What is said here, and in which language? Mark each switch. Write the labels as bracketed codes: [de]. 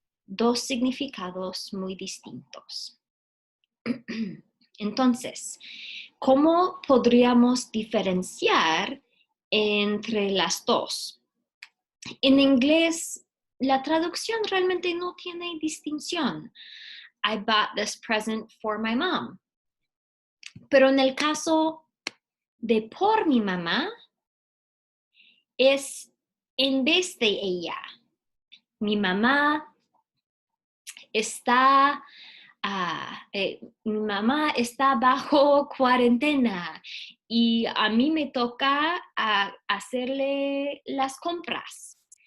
[es] Dos significados muy distintos. Entonces, ¿cómo podríamos diferenciar entre las dos? En inglés, la traducción realmente no tiene distinción. [en] I bought this present for my mom. [es] Pero en el caso de por mi mamá, es en vez de ella. Mi mamá está, mi mamá está bajo cuarentena y a mí me toca hacerle las compras.